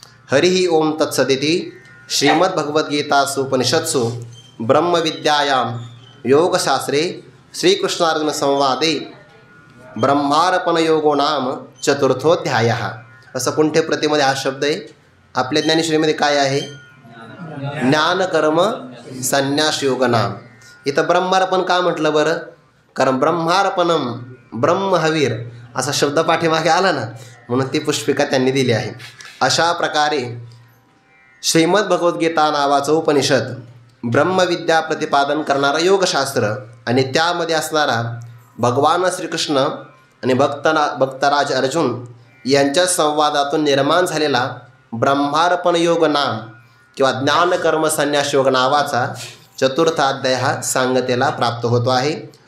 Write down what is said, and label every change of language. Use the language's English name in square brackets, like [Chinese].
[Sanskrit] हरिः ओम तत्सदिति. श्रीमद्भगवद्गीतासु उपनिषत्सु ब्रह्मविद्यायां योगशास्त्रे श्रीकृष्णार्जुन संवादे ब्रह्मार्पणयोगो नाम चतुर्थोध्यायः. [Marathi] असं कुंठे प्रतिमध्ये हा शब्द आहे. आपल्या ज्ञानेश्वरीमध्ये काय आहे? ज्ञानकर्म संन्यास योग नाम. इथं ब्रह्मार्पण का म्हटलं बरं? कारण ब्रह्मार्पणम, ब्रह्महवीर असा शब्द पाठीमागे आला ना, म्हणून ती पुष्पिका त्यांनी दिली आहे. अशा प्रकारे श्रीमद्भगवद्गीता नावाचं उपनिषद ब्रह्मविद्या प्रतिपादन करणारं योगशास्त्र आणि त्यामध्ये असणारा भगवान श्रीकृष्ण आणि भक्तराज अर्जुन यांच्या संवादातून निर्माण झालेला ब्रह्मार्पण योग नाम किंवा ज्ञानकर्म संन्यास योग नावाचा चतुर्थ अध्याय हा सांगतेला प्राप्त होतो आहे.